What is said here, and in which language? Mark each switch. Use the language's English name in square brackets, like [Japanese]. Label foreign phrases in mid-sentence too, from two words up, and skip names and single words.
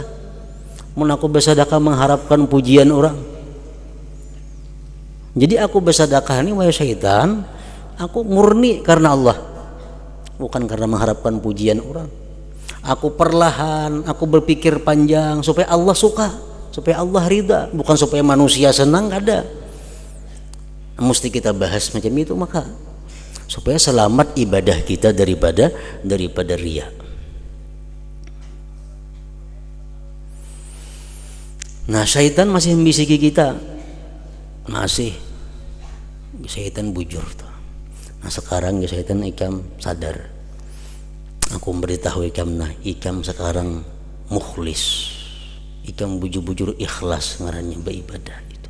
[Banjar] Mun aku bersedekah mengharapkan pujian orang, jadi aku bersedekah ini wahai syaitan, aku murni karena Allah, bukan karena mengharapkan pujian orang. [Indonesian] Aku perlahan, aku berpikir panjang supaya Allah suka, supaya Allah ridha, bukan supaya manusia senang. Ada mesti kita bahas macam itu, maka supaya selamat ibadah kita daripada riya. [Banjar] Nah, syaitan masih membisiki kita, masih syaitan bujur tuh. Nah sekarang ya syaitan ikam sadar, aku memberitahu ikam, nah ikam sekarang mukhlis, ikam bujur-bujur ikhlas ngarannya beribadah itu.